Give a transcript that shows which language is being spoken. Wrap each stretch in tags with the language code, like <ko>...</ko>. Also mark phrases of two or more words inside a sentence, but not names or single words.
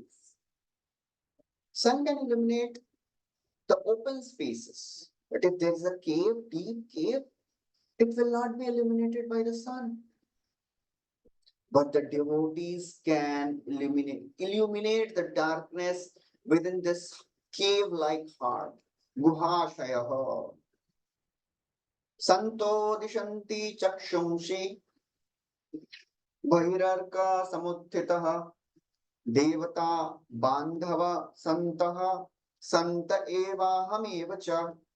<en>Sun can illuminate the open spaces, but if there is a cave, deep cave, it will not be illuminated by the sun. But the devotees can illuminate the darkness within this cave-like heart.</en> <sa>गुहाशयः। सन्तो दिशन्ति चक्षूंषि बहिरर्क समुत्थितः देवता बान्धवा सन्तः सन्त एव हमेव च.</sa>